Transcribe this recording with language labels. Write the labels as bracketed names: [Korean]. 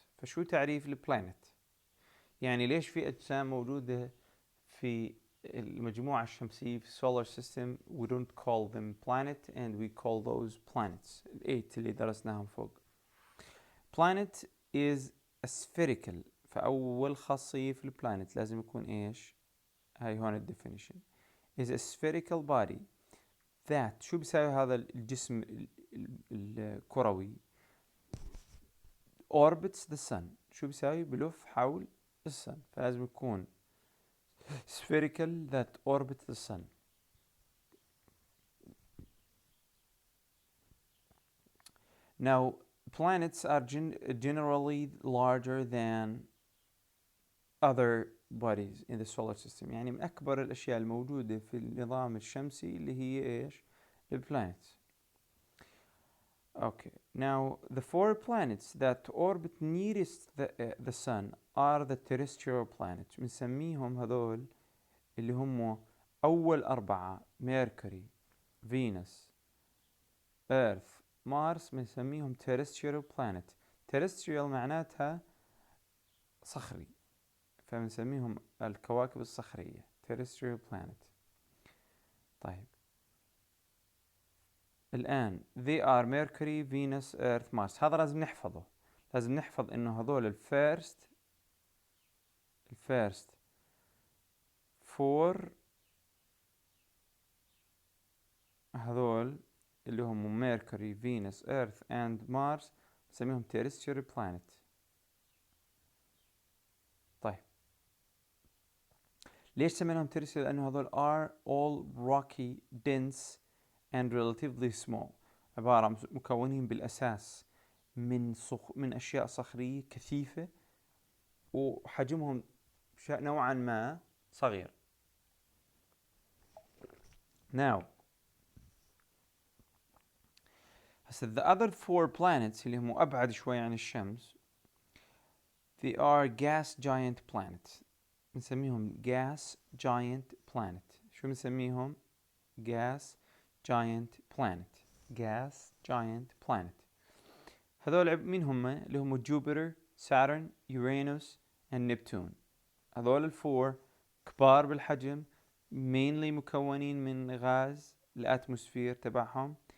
[Arabic] فشو تعريف البلانت؟ يعني ليش في أجسام موجودة في المجموعة الشمسية في السولار سيستم [English] we don't call them planet and we call those planets. [Arabic] ال8 اللي درسناهم فوق. [English] Planet is a spherical. [Arabic] فأول خاصية في البلانت لازم يكون إيش؟ هاي هون الديفينيشن. [English] is a spherical body that. [Arabic] شو بيساوي هذا الجسم الكروي؟ [English] orbits the sun. [Arabic] شو بيساوي؟ بلف حول السن. فلازم يكون [English] spherical that orbits the sun. Now planets are generally larger than other bodies in the solar system. [Arabic] يعني من أكبر الأشياء الموجودة في النظام الشمسي اللي هي إيش؟ البلانتس. [English] Okay. Now the 4 planets that orbit nearest the sun are the terrestrial planets. [Arabic] بنسميهم هذول اللي هم أول 4: ميركوري، فينوس، إيرث، مارس. بنسميهم terrestrial planet. terrestrial معناتها صخري، فبنسميهم الكواكب الصخرية terrestrial planet. طيب الآن [English] they are Mercury, Venus, Earth, Mars. [Arabic] هذا لازم نحفظه. لازم نحفظ إنه هذول الفيرست 4 هذول اللي هم ميركوري، فينوس، إيرث and مارس نسميهم terrestrial planet. طيب ليش سميناهم [English] terrestrial؟ [Arabic] لأنه هذول [English] are all rocky, dense and relatively small. [Arabic] عبارة عن مكونين بالأساس من أشياء صخرية كثيفة وحجمهم نوعا ما صغير. [English] Now هسه the other 4 planets [Arabic] اللي هم أبعد شوي عن الشمس [English] they are gas giant planets. نسميهم gas giant planet. شو نسميهم؟ gas giant planet. gas giant planet. [Arabic] هذول مين هم؟ اللي هم جوبيتر، ساترن، يورانوس and نبتون. هذول الفور كبار بالحجم mainly مكونين من غاز الاتموسفير تبعهم.